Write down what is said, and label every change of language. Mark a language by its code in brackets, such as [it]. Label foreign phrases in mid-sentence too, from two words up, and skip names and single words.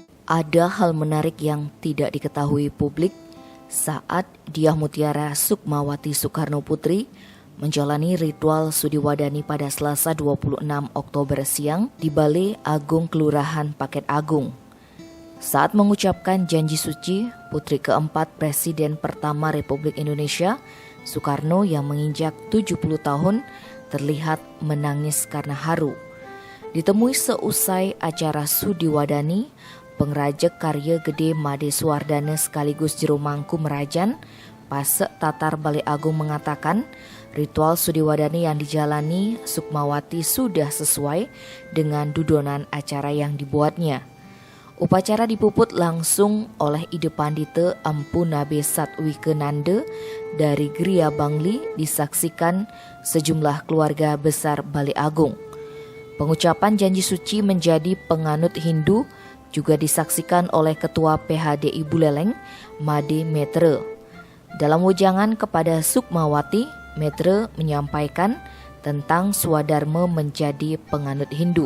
[id] Ada hal menarik yang tidak diketahui publik saat Dyah Mutiara Sukmawati Soekarno Putri menjalani ritual Sudiwadani pada Selasa 26 Oktober siang di Balai Agung Kelurahan Paket Agung. Saat mengucapkan janji suci, putri keempat Presiden pertama Republik Indonesia, Soekarno yang menginjak 70 tahun, terlihat menangis karena haru. Ditemui seusai acara Sudiwadani, pengrajek karya gede Made Suwardana sekaligus jero mangku Merajan, Pasek Tatar Balai Agung mengatakan ritual Sudiwadani yang dijalani Sukmawati sudah sesuai dengan dudonan acara yang dibuatnya. Upacara dipuput langsung oleh Ide Pandita Empu Nabe Satwikenanda dari Gria Bangli, disaksikan sejumlah keluarga besar Balai Agung. Pengucapan janji suci menjadi penganut Hindu juga disaksikan oleh Ketua PHDI Buleleng, Made Metre. Dalam wejangan kepada Sukmawati, Metre menyampaikan tentang swadharma menjadi penganut Hindu.